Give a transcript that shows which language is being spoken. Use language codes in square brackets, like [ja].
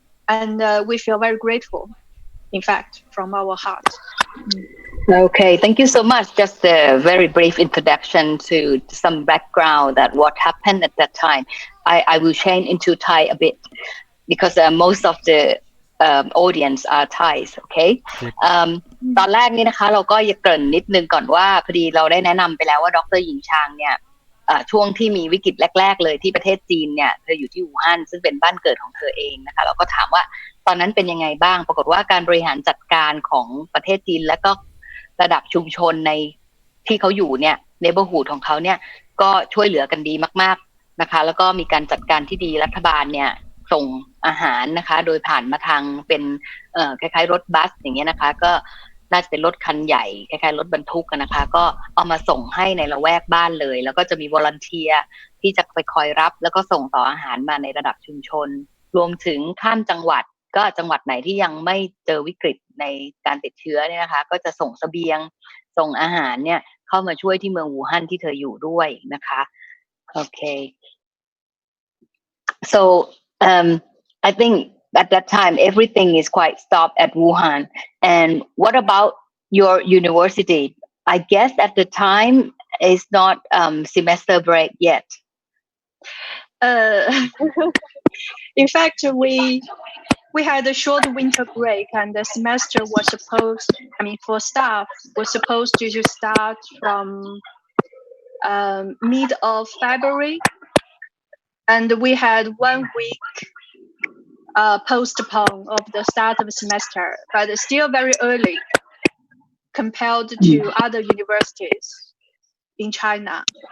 [en] And we feel very grateful, in fact, from our heart. Okay, thank you so much. Just a very brief introduction to some background that what happened at that time. I will change into Thai a bit because most of the audience are Thais, okay? [th] ตอนแรกนี่นะคะเราก็จะเกริ่นนิดนึงก่อนว่าพอดีเราได้แนะนำไปแล้วว่าดร. หญิงชางเนี่ยช่วงที่มีวิกฤตแรกๆเลยที่ประเทศจีนเนี่ยเธออยู่ที่อู่ฮั่นซึ่งเป็นบ้านเกิดของเธอเองนะคะเราก็ถามว่าตอนนั้นเป็นยังไงบ้างปรากฏว่าการบริหารจัดการของประเทศจีนและก็ระดับชุมชนใน ที่เขาอยู่เนี่ยเนเบอร์ฮูดของเขาเนี่ยก็ช่วยเหลือกันดีมากๆนะคะแล้วก็มีการจัดการที่ดีรัฐบาลเนี่ยส่งอาหารนะคะโดยผ่านมาทางเป็น คล้ายๆรถบัสอย่างเงี้ยนะคะก็น่าจะเป็นรถคันใหญ่คล้ายๆรถบรรทุกนะคะก็เอามาส่งให้ในละแวกบ้านเลยแล้วก็จะมีวอลันเทียร์ที่จะไปคอยรับแล้วก็ส่งต่ออาหารมาในระดับชุมชน รวมถึงข้ามจังหวัดก็จังหวัดไหนที่ยังไม่เจอวิกฤตในการติดเชื้อเนี่ยนะคะก็จะส่งเสบียงส่งอาหารเนี่ยเข้ามาช่วยที่เมืองวูฮั่นที่เธออยู่ด้วยนะคะโอเค [en] so I think at that time everything is quite stopped at Wuhan. And what about your university? I guess at the time it's not semester break yet. In fact, we had a short winter break, and the semester was for staff, was supposed to start from mid of February, and we had 1 week postpone of the start of the semester, but it's still very early compared to other universities in China.